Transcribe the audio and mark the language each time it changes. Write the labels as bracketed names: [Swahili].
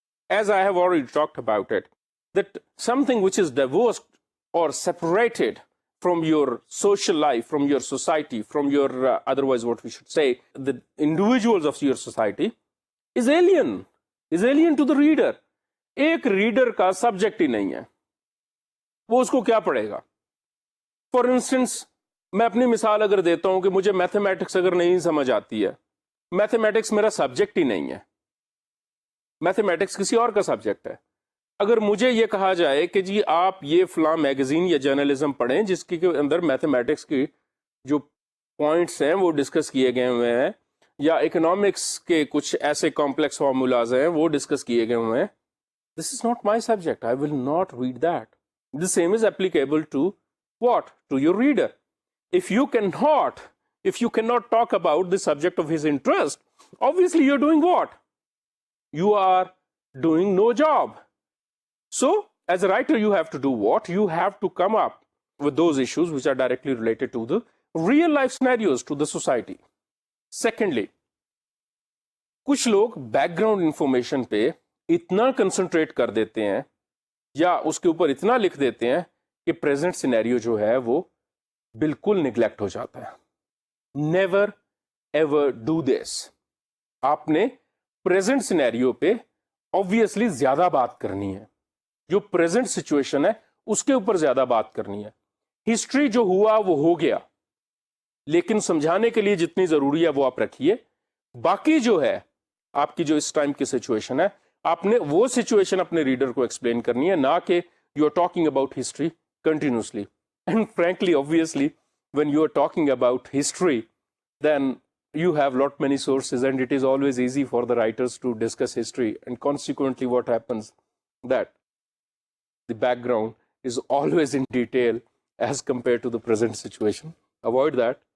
[English] As I have already talked about it, that something which is divorced or separated from your social life, from your society, from your, otherwise what we should say, the individuals of your society, is alien to the reader. [Hindi] एक reader का subject ही नहीं है, वो उसको क्या पढ़ेगा? For instance, मैं अपनी मिसाल अगर देता हूं कि मुझे मैथमेटिक्स अगर नहीं समझ आती है, मैथमेटिक्स मेरा सब्जेक्ट ही नहीं है, मैथमेटिक्स किसी और का सब्जेक्ट है. अगर मुझे ये कहा जाए कि जी आप ये फलां मैगजीन या जर्नलिज्म पढ़ें जिसके के अंदर मैथमेटिक्स की जो पॉइंट्स हैं वो डिस्कस किए गए हुए हैं, या इकोनॉमिक्स के कुछ ऐसे कॉम्प्लेक्स फॉर्मूलाज हैं वो डिस्कस किए गए हुए हैं, [English] this is not my subject. I will not read that. The same is applicable to what? To your reader. If you cannot talk about the subject of his interest, obviously you're doing what? You are doing no job. So as a writer, you have to do what? You have to come up with those issues which are directly related to the real life scenarios, to the society. [Hindi] Secondly, कुछ लोग background information पे इतना concentrate कर देते हैं या उसके ऊपर इतना लिख देते हैं कि प्रेजेंट सिनेरियो जो है वो बिल्कुल निगलेक्ट हो जाता है. [English] Never ever do this. [Hindi] आपने प्रेजेंट सिनेरियो पे ऑब्वियसली ज्यादा बात करनी है. जो प्रेजेंट सिचुएशन है उसके ऊपर ज्यादा बात करनी है. हिस्ट्री जो हुआ वो हो गया, लेकिन समझाने के लिए जितनी जरूरी है वो आप रखिए. बाकी जो है आपकी जो इस टाइम की सिचुएशन है, आपने वो सिचुएशन अपने रीडर को एक्सप्लेन करनी है, ना कि [English] You are talking about history continuously. And frankly, obviously, when you are talking about history, then you have lot many sources, and it is always easy for the writers to discuss history, and consequently what happens that the background is always in detail as compared to the present situation. Avoid that.